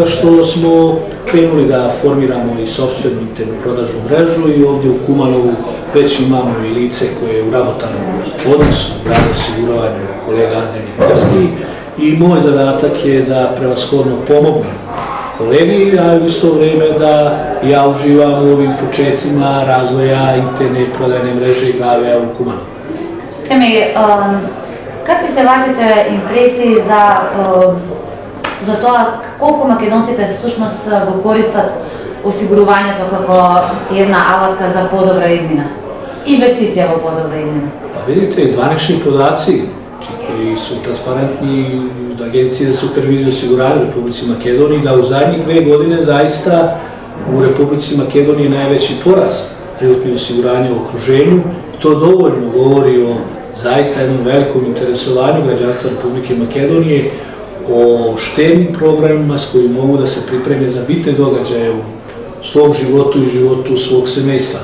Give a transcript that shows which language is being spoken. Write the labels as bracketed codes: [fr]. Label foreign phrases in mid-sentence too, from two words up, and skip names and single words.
[sr] što smo krenuli da formiramo i sopstvenu internu prodajnu mrežu i ovdje u Kumanovu već imamo i lice koje je u ravnopravnom odnosu u Grave osigurovanju, kolega Andrej Mitarski, i moj zadatak je da prevashodno pomognem kolegi, a u isto vrijeme da ja uživam u ovim početcima razvoja interne prodajne mreže Grave u Kumanovu. [mk] Какви се вашите импресии за тоа колку македонците всушност го користат осигурувањето како една алатка за подобра иднина? Инвестиција во подобра иднина? [sr] Pa vidite, zvanični podaci koji su transparentni od Agencije za superviziju osiguranja u Republici Makedoniji, da u zadnjih 2 godine zaista u Republici Makedoniji najveći porast životnih osiguranja u okruženju. To dovoljno govori o zaista jednom velikom interesovanju građanstva Republike Makedonije, o štednim programima s kojim mogu da se pripreme za bitne događaje u svom životu i životu svog semejstva.